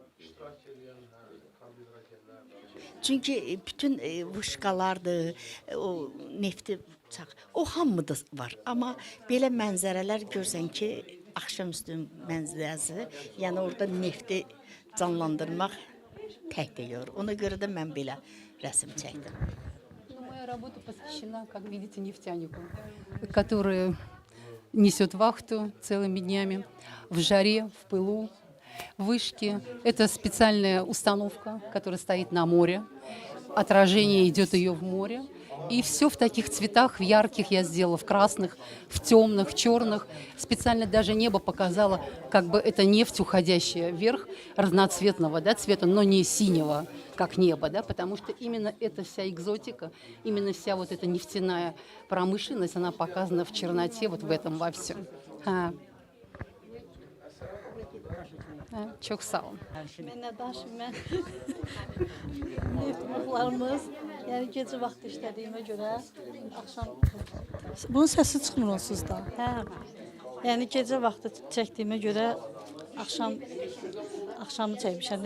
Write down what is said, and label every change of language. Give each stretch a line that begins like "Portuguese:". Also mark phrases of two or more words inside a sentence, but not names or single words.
Azerbaijani: Çünki bütün vuşqalardır, o nefti o hamıda var. Amma belə mənzərələr görsən ki, axşamüstü mənzərəsi, yəni orada nefti canlandırmaq tək deyir. Ona görə də mən belə rəsm çəkdim.
Russian: Моя работа посвящена, как видите, нефтянику, который несет вахту целыми днями в жаре, в пылу. Вышки – это специальная установка, которая стоит на море. Отражение идет ее в море. И все в таких цветах, в ярких я сделала, в красных, в темных, черных. Специально даже небо показало, как бы это нефть, уходящая вверх, разноцветного, да, цвета, но не синего, как небо, да, потому что именно эта вся экзотика, именно вся вот эта нефтяная промышленность, она показана в черноте, вот в этом во всем.
Azerbaijani: Çok sağ olun. Mən neft buruqlarımız, yəni gecə vaxtı işlədiyimə görə axşam... Bunun səsi çıxmır onsuz da. Hə, yəni gecə vaxtı çəkdiyimə görə axşamı çəkmişəm.